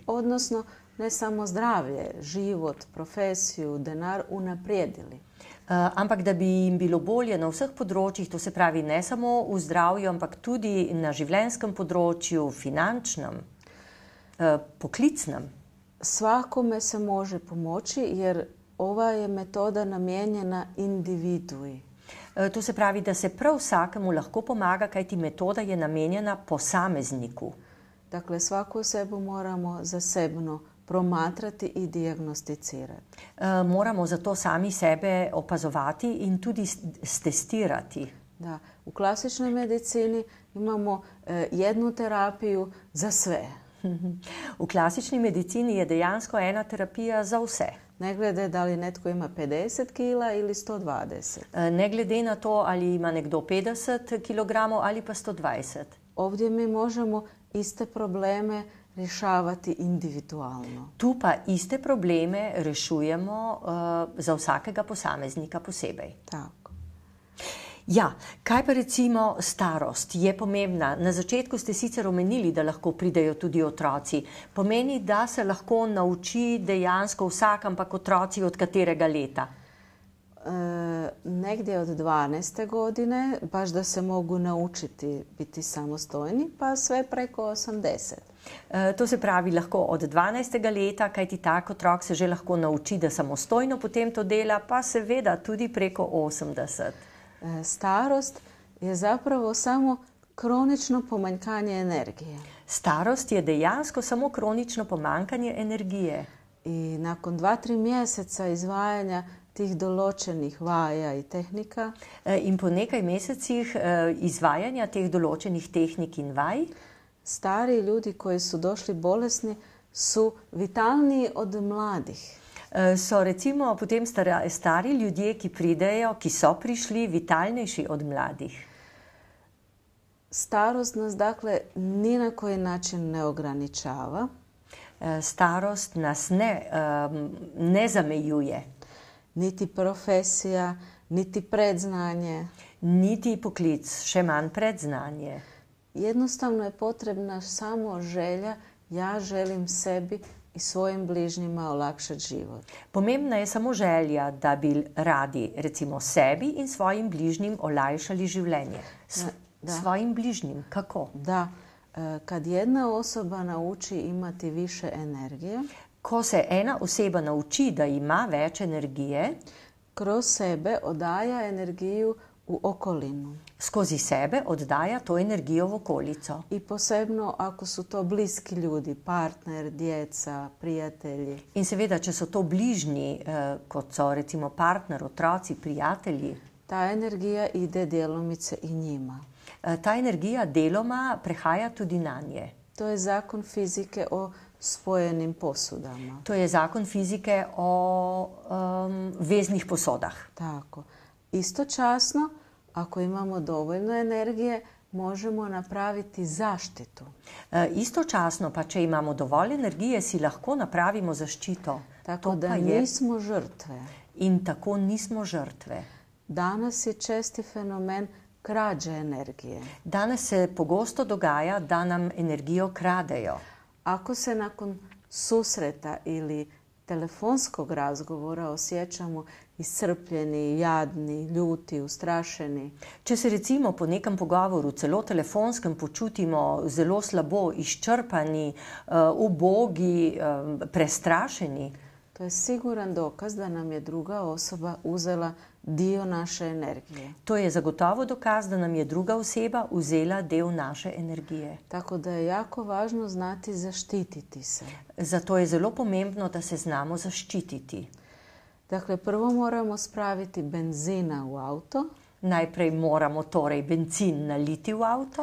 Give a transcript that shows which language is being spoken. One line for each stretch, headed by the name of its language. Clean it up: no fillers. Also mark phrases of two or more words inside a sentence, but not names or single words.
Croatian: Odnosno, ne samo zdravlje, život, profesiju, denar unaprijedili.
Slovenian: Ampak da bi jim bilo bolje na vseh področjih, to se pravi ne samo v zdravju, ampak tudi na življenjskem področju, finančnem, poklicnem.
Croatian: Svakome se može pomoći jer ova je metoda namijenjena individui.
Slovenian: To se pravi, da se prav vsakemu lahko pomaga, kajti metoda je namenjena posamezniku.
Croatian: Dakle, svaku osobu moramo zasebno promatrati i dijagnosticirati.
Slovenian: Moramo zato sami sebe opazovati in tudi stestirati.
Croatian: Da, u klasičnoj medicini imamo jednu terapiju za sve.
Slovenian: V klasični medicini je dejansko ena terapija za vse.
Croatian: Ne glede da li netko ima 50 kila ili 120.
Slovenian: Ne glede na to, ali ima nekdo 50 kg ali pa 120.
Croatian: Ovdje mi možemo iste probleme rješavati individualno.
Slovenian: Tu pa iste probleme rešujemo za vsakega posameznika posebej. Tako. Ja, kaj pa recimo starost je pomembna? Na začetku ste sicer omenili, da lahko pridejo tudi otroci. Pomeni, da se lahko nauči dejansko vsak, ampak otroci od katerega leta?
Croatian: Negdje od 12. godine, baš da se mogu naučiti biti samostojni, pa sve preko 80.
Slovenian: To se pravi lahko od 12. leta, kajti tak otrok se že lahko nauči, da samostojno potem to dela, pa seveda tudi preko 80.
Croatian: Starost je zapravo samo kronično
Slovenian: pomanjkanje energije. Starost je dejansko samo kronično pomanjkanje energije.
Croatian: I nakon 2-3 mjeseca izvajanja tih določenih vaja i tehnika
Slovenian: In po nekaj mesecih izvajanja teh določenih tehnik in vaj,
Croatian: stari ljudi koji su došli bolesni su vitalniji od mladih.
Slovenian: so recimo potem stari ljudje, ki pridejo, ki so prišli, vitalnejši od mladih.
Croatian: Starost nas dakle ni na koji način ne ograničava.
Slovenian: Starost nas ne zamejuje,
Croatian: Niti profesija, niti predznanje.
Slovenian: niti poklic, še manj predznanje.
Croatian: Jednostavno je potrebna samo želja, ja želim sebi i svojim bližnjima olakšati život.
Slovenian: Pomembna je samo želja, da bi radi recimo sebi in svojim bližnjim olajšali življenje. Svojim bližnjim, kako?
Croatian: Da, kad jedna osoba nauči imati više energije,
Slovenian: Ko se ena oseba nauči, da ima več energije,
Croatian: kroz sebe odaja energiju u okolinu.
Slovenian: skozi sebe oddaja to energijo v okolico.
Croatian: I posebno ako su to bliski ljudi, partner, djeca, prijatelji.
Slovenian: In seveda, če so to bližnji, kot so recimo partner, otroci, prijatelji,
Croatian: Ta energija ide djelomice i njima.
Slovenian: ta energija deloma prehaja tudi na nje.
Croatian: To je zakon fizike o spojenim posudama.
Slovenian: To je zakon fizike o veznih posodah. Tako.
Croatian: Istočasno, ako imamo dovoljno energije, možemo napraviti zaštitu.
Slovenian: Istočasno pa, če imamo dovolj energije, si lahko napravimo zaščito.
Croatian: Tako To da pa je- nismo žrtve.
Slovenian: In tako nismo žrtve.
Croatian: Danas je česti fenomen krađe energije.
Slovenian: Danes se pogosto dogaja, da nam energijo kradejo.
Croatian: Ako se nakon susreta ili telefonskog razgovora osjećamo iscrpljeni, jadni, ljuti, ustrašeni,
Slovenian: Če se recimo po nekem pogovoru, celo telefonskem, počutimo zelo slabo, izčrpani, ubogi, prestrašeni,
Croatian: to je siguran dokaz da nam je druga osoba uzela dio naše energije.
Slovenian: to je zagotovo dokaz, da nam je druga oseba vzela del naše energije.
Croatian: Tako da je jako važno znati zaštititi se.
Slovenian: Zato je zelo pomembno, da se znamo zaščititi.
Croatian: Dakle, prvo moramo spraviti benzina u auto,
Slovenian: Najprej moramo torej bencin naliti v avto,